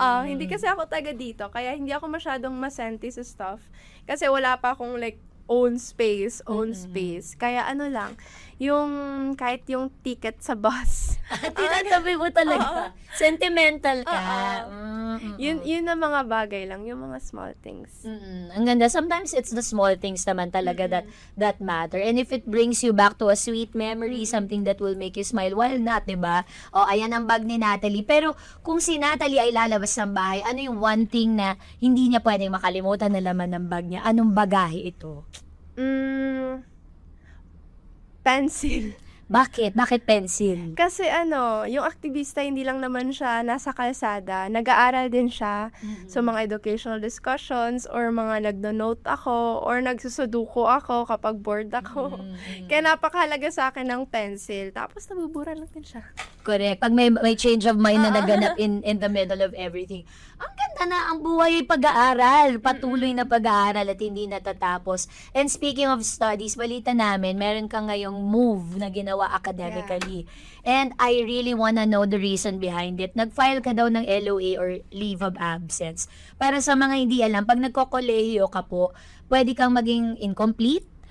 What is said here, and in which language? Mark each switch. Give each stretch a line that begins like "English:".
Filipino: Hindi kasi ako taga dito, kaya hindi ako masyadong masenti sa stuff. Kasi wala pa akong own space. Kaya lang, yung kahit yung ticket sa bus. Tinatabi mo talaga. Sentimental ka. Yun na mga bagay lang, yung mga small things. Ang ganda.
English: Sometimes it's the small things
Filipino: naman talaga
English: that matter. And if it brings you back to a sweet memory, something that will make you smile, why not, diba?
Filipino: Ayan ang bag ni Natalie. Pero kung si Natalie ay lalabas ng bahay, ano yung one thing na hindi niya pwedeng makalimutan na laman ng bag niya? Anong bagahe ito?
English: Pencil.
Filipino: Bakit? Bakit pencil? Kasi yung aktivista hindi lang naman siya nasa kalsada, nag-aaral din siya sa mga educational discussions or mga nagno-note ako or nagsusuduko ako kapag bored ako. Kaya napakahalaga sa akin ng pencil. Tapos nabubura lang din siya.
English: Correct.
Filipino: Pag may
English: change of mind
Filipino: na naganap
English: in the middle of everything.
Filipino: Ang ganda na ang buhay ay pag-aaral. Patuloy na pag-aaral at hindi natatapos.
English: And speaking of studies,
Filipino: balita namin, meron ka ngayong move na ginawa academically.
English: Yeah. And I really wanna know the reason behind it.
Filipino: Nag-file ka daw ng LOA
English: or leave of absence.
Filipino: Para sa mga hindi alam, pag nagko-kolehiyo ka po, pwede kang maging incomplete.